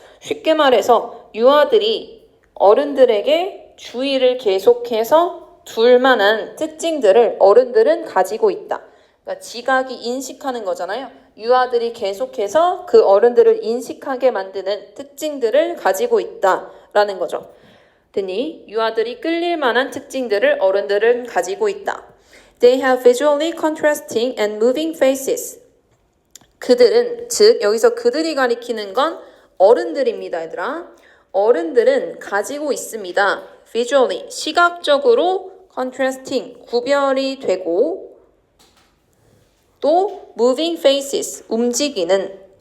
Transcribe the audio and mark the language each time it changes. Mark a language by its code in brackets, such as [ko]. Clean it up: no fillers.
[ko] 쉽게 말해서 유아들이 어른들에게 주의를 계속해서 둘 만한 특징들을 어른들은 가지고 있다. 그러니까 지각이 인식하는 거잖아요. 유아들이 계속해서 그 어른들을 인식하게 만드는 특징들을 가지고 있다라는 거죠. 됐니? 유아들이 끌릴 만한 특징들을 어른들은 가지고 있다. [en] They have visually contrasting and moving faces. [ko] 그들은, 즉 여기서 그들이 가리키는 건 어른들입니다, 얘들아. 어른들은 가지고 있습니다. visually, 시각적으로 contrasting, 구별이 되고 또 [en] moving faces, [ko] 움직이는.